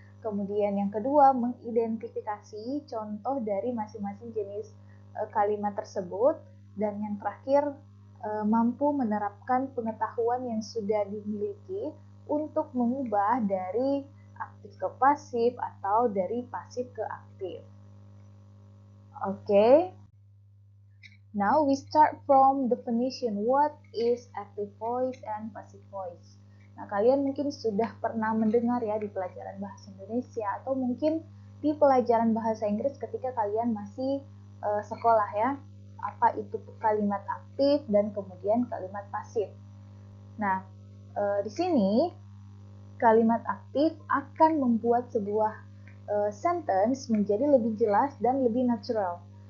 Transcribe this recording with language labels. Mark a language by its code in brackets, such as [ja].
[id] Kemudian yang kedua, mengidentifikasi contoh dari masing-masing jenis kalimat tersebut. Dan yang terakhir, mampu menerapkan pengetahuan yang sudah dimiliki untuk mengubah dari aktif ke pasif atau dari pasif ke aktif. Okay. [en] Now we start from definition. What is active voice and passive voice? [id] Nah, kalian mungkin sudah pernah mendengar ya di pelajaran bahasa Indonesia atau mungkin di pelajaran bahasa Inggris ketika kalian masih sekolah ya. Apa itu kalimat aktif dan kemudian kalimat pasif. Nah, di sini kalimat aktif akan membuat sebuah sentence menjadi lebih jelas dan lebih natural.